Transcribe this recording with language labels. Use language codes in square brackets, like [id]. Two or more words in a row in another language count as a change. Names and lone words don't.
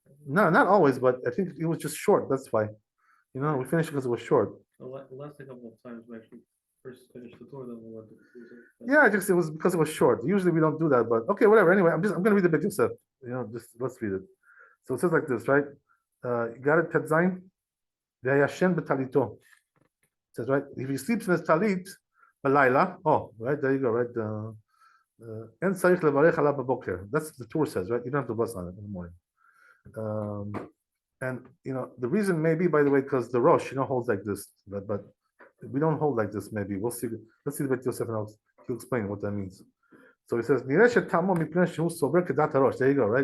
[en] No, not always, but I think it was just short. That's why. We finished because it was short. The last couple of times we actually first finished the tour, then we went to. Yeah, it was because it was short. Usually we don't do that, but okay, whatever. Anyway, I'm gonna read the Bet Yosef. Just let's read it. So it says like this, right? You got it, [he] תצאין? וישן בטליתו. [en] It says, right? If he sleeps in his talit, b'layla. Oh, right, there you go, right? [he] אין צריך לברך עליו בבוקר. [en] That's the tour says, right? You don't have to bless on it in the morning. And the reason may be, by the way, because the Rosh, holds like this, but we don't hold like this. Maybe we'll see. Let's see the Bet Yosef, and he'll explain what that means. So he says, there you go, right?